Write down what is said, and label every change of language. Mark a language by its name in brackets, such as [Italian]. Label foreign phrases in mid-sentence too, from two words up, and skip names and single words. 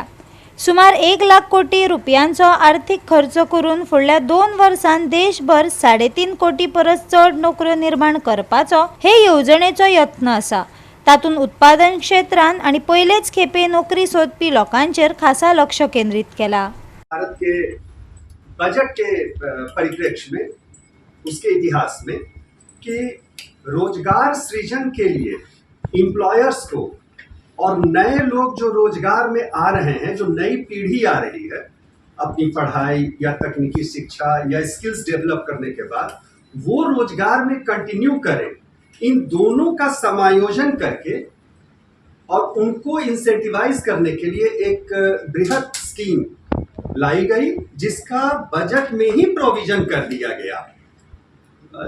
[Konkani] सुमार 1 लाख कोटी रुपयांचो आर्थीक खर्च करून फुडल्या 2 वर्सांत देशभर 3.5 कोटी परस चड नोकऱ्यो निर्माण करपाचो हे येवजणेचो यत्न आसा. तातूंत उत्पादन क्षेत्रांत आनी पयलेच खेपे नोकरी सोदपी लोकांचेर खासा लक्ष केंद्रीत केला. [Hindi] भारत के बजट के परिप्रेक्ष्य में, उसके इतिहास में, कि रोजगार सृजन के लिए एम्प्लॉयर्स को और नए लोग जो रोजगार में आ रहे हैं, जो नई पीढ़ी आ रही है अपनी पढ़ाई या तकनीकी शिक्षा या [English] skills develop [Hindi] करने के बाद, वो रोजगार में कंटिन्यू करें, इन दोनों का समायोजन करके और उनको इंसेंटिवाइज करने के लिए एक बृहत स्कीम लाई गई, जिसका बजट में ही प्रोविजन कर दिया गया.